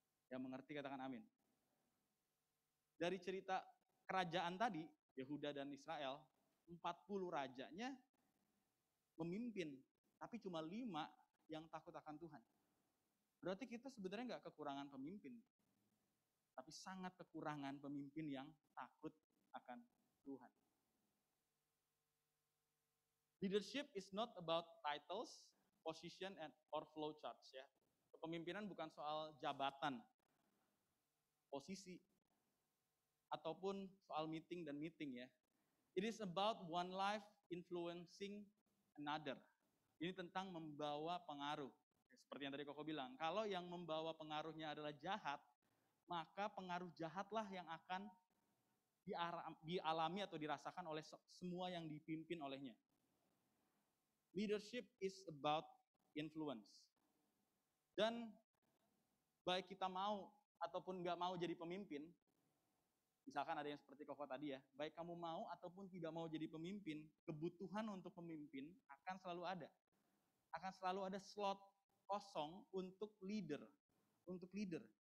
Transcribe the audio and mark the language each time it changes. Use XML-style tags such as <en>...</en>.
<id>Yang mengerti katakan amin. Dari cerita kerajaan tadi, Yehuda dan Israel, 40 rajanya memimpin, tapi cuma 5 yang takut akan Tuhan. Berarti kita sebenarnya nggak kekurangan pemimpin, tapi sangat kekurangan pemimpin yang takut akan Tuhan.</id> <en>Leadership is not about titles, position, or flow charts ya.</en> <id>Kepemimpinan bukan soal jabatan, posisi, ataupun soal meeting dan meeting ya.</id> <en>It is about one life influencing another.</en> <id>Ini tentang membawa pengaruh. Seperti yang tadi Koko bilang, kalau yang membawa pengaruhnya adalah jahat, maka pengaruh jahatlah yang akan dialami atau dirasakan oleh semua yang dipimpin olehnya.</id> <en>Leadership is about influence.</en> <id>Dan baik kita mau ataupun nggak mau jadi pemimpin, misalkan ada yang seperti Koko tadi ya, baik kamu mau ataupun tidak mau jadi pemimpin, kebutuhan untuk pemimpin akan selalu ada. Akan selalu ada slot kosong untuk leader. Untuk leader.</id>